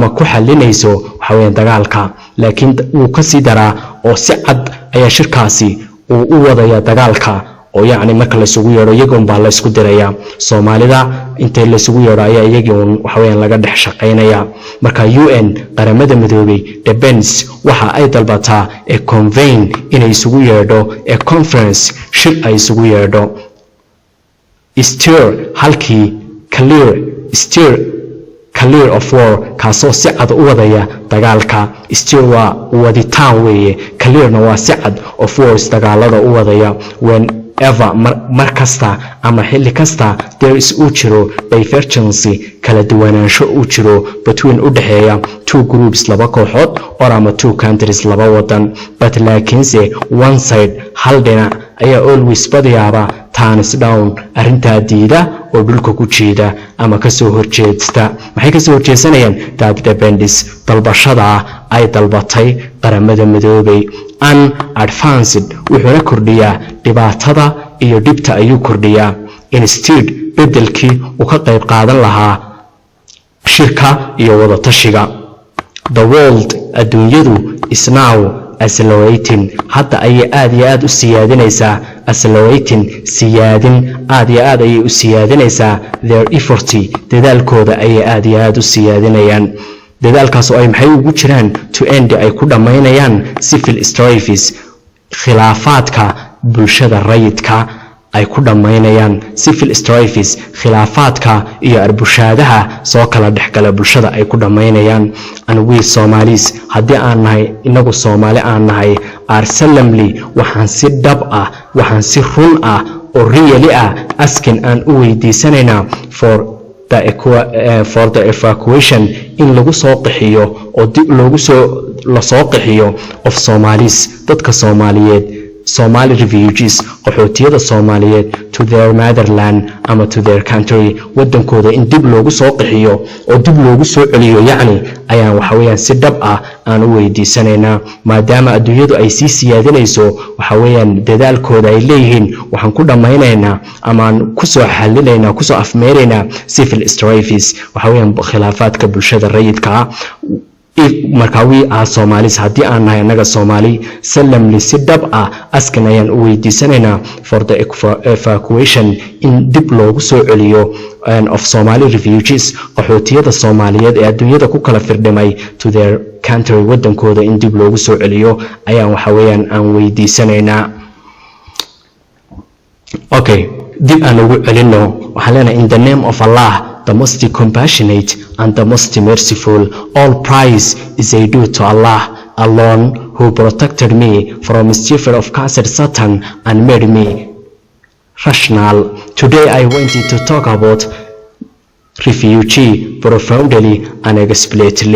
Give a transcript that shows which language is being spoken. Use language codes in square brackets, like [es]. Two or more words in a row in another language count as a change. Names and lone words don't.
[so] ku xalinayso waxa weeyaan dagaalka laakiin uu ka sii daraa oo si cad ayaa shirkaasi uu u wadaya dagaalka oo yaani marka la isugu yeero iyagoon baa la isku diraya Soomaalida intay la isugu yeero ayaa iyagoon waxa weeyaan laga dhex shaqeynaya marka UN qaramada midoobay depends waxa ay dalbataa ee convene inay isugu yeedho ee conference shir ay isugu yeedho steer halkii [en] clear of war [so] kaasoo si cad u wadaya dagaalka steer waa waditaan weeye clearna waa si cad [en] of wars [so] dagaalada u wadaya ever markasta ama xilli kasta [en] there is [so] uu jiro divergency kala duwanaansho uu jiro between u dhaxeeya [en] two groups [so] laba kooxood or ama two countries laba wadan but laakiinse [en] one side [so] hal dhinac ayaa always badiyaaba [en] turns down [so] arrintaa diida oo dhulka ku jeeda ama kasoo horjeesta maxay kasoo horjeesanayaan [en] that depends [so] dalbashada ay dalbatay qaramada midoobay advanced wuxuuna kordhiyaa dhibaatada iyo dhibta ayuu kordhiyaa instead bedelkii uu ka qayb qaadan lahaa shirka iyo wada tashiga [en] the world [so] adduunyadu [en] is now accelerating [so] hadda ayay aad iyo aad u siyaadinaysaa accelerating siyaadin aad iyo aad ayay u siyaadinaysaa [en] their effort [so] dadaalkooda ayay aad iyo aad u siyaadinayaan dadaalkaas oo ay maxay ugu jiraan [en] to end [so] ay ku dhamaynayaan [en] civil strife [so] khilaafaadka bulshada rayidka ay ku dhamaynayaan [en] civil strife [so] khilaafaadka iyo arbushaadaha soo kala dhaxgala bulshada ay ku dhamaynayaan [en] and we Somalis [so] hadii aan nahay inagu Soomaali aan nahay [en] are solemnly [so] waxaan si dhab ah waxaan si run ah oo really ah asking aan u weydiisanayna for [en] the evacuation [so] in lagu soo qaxiyo oo dib loogu soo la soo qaxiyo [en] of Somalis [so] dadka Soomaaliyeed [en] Somali refugees [so] qaxootiyada Soomaaliyeed [en] to their motherland [so] ama [en] to their country [so] wadankooda in dib loogu soo qaxiyo oo dib loogu soo celiyo yaani ayaan waxa weeyaan si dhab ah aan u weydiisanaynaa maadaama adduunyadu ay sii siyaadinayso waxa weeyaan dadaalkooda ay leeyihiin waxaan ku dhamaynaynaa ama ku soo xalinaynaa ku soo afmeeraynaa [en] civil strife [so] waxa weeyaan khilaafaadka bulshada rayidka marka [en] we are Somalis [so] hadii aan nahay anaga Soomaali salamli si dhab ah askan ayaan u weydiisanaynaa [en] for the evacuation [so] in dib loogu soo celiyo [en] of Somali refugees [so] qaxootiyada Soomaaliyeed ee adduunyada ku kala firdhimay [en] to their country [so] wadankooda in dib loogu soo celiyo ayaan waxa weeyaan aan weydiisanaynaa okay dib aan ugu celino waxaan leenahay [en] in the name of Allah the most compassionate and the most merciful. All praise is due to Allah alone, who protected me from mischief of cancer Satan and made me rational. Today I wanted to talk about refugee profoundly and explicitly.